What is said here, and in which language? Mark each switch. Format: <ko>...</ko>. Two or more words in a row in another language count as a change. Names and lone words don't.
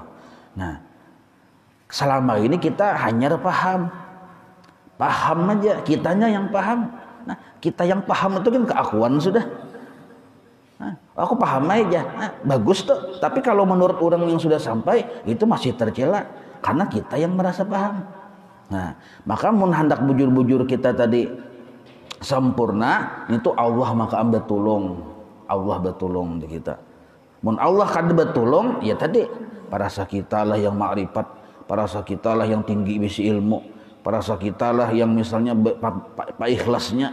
<id>Nah, selama ini kita hanya paham aja, kitanya yang paham. Nah, kita yang paham itu kan keakuan sudah. Nah, aku paham aja, nah, bagus tuh. Tapi kalau menurut orang yang sudah sampai itu masih tercela karena kita yang merasa paham.</id> <bjn>Nah, maka mun hendak bujur-bujur kita tadi sempurna itu Allah maka ambil tolong, Allah betulung di kita. Mun Allah kada betulung ya tadi parasa kita lah yang makrifat, parasa kita lah yang tinggi bisi ilmu, parasa kita lah yang misalnya ikhlasnya.</bjn>